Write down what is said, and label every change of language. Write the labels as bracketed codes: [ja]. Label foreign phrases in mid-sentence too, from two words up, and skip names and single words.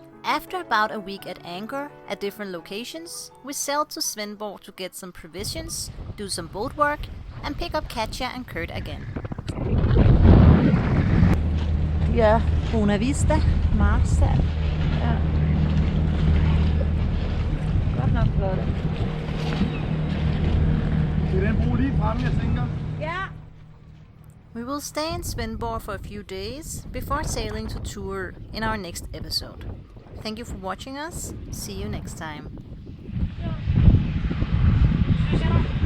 [en] After about a week at anchor at different locations, we sailed to Svendborg to get some provisions, do some boat work, and pick up Katja and Kurt again. [da] Ja, Bona Vista, Marstal. Ja. Godt nok flot. Skal den bruge lige fremme, jeg tænker? Ja. [en] We will stay in Svendborg for a few days before sailing to tour in our next episode. Thank you for watching us. See you next time.